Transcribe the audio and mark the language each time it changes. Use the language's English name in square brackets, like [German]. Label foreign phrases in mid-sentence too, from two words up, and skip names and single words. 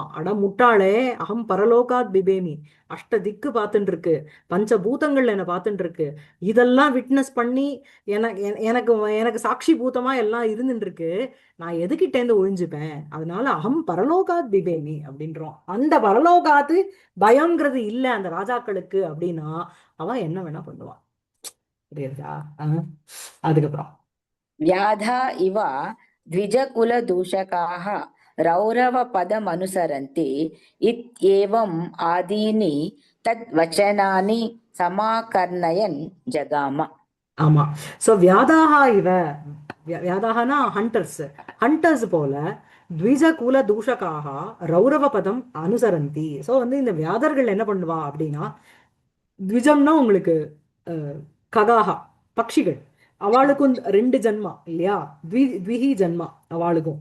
[Tamil] அட முட்டாளே, [Sanskrit] अहं परलोकात् बिभेमि, [Tamil] அஷ்ட திக்கு பார்த்துட்டு இருக்கு, பஞ்சபூதங்கள் என்னை பார்த்துட்டு இருக்கு, இதெல்லாம் விட்னஸ் பண்ணி எனக்கு எனக்கு எனக்கு சாட்சி பூதமா எல்லாம் இருந்துட்டு இருக்கு, நான் எதுக்கிட்டேந்து ஒழிஞ்சுப்பேன், அதனால [Sanskrit] अहं परलोकात् बिभेमि [Tamil] அப்படின்றோம். அந்த பரலோகாத்து பயம்ங்கிறது இல்ல அந்த ராஜாக்களுக்கு அப்படின்னா அவன் என்ன வேணா பண்ணுவான். புரியுதா? அதுக்கப்புறம் [Sanskrit] व्याधा इव द्विजकुलदूषकाः रौरवपदमनुसरन्ति इत्येवम् आदीनि तद्वचनानि समाकर्णयन् जगाम. [Tamil] ஆமா. சோ [Sanskrit] व्याधाः इव, [Tamil] வியாதாகனா ஹண்டர்ஸ், ஹண்டர்ஸ் போல [Sanskrit] द्विज कुल दूषकाः रौरव पदम् अनुसरन्ति. [Tamil] ஸோ வந்து இந்த வியாதர்கள் என்ன பண்ணுவா அப்படின்னா, த்விஜம்னா உங்களுக்கு ககாகா பக்ஷிகள், அவளுக்கும் ரெண்டு ஜன்மா இல்லையா, த்விஹி ஜன்மா அவளுக்கும்.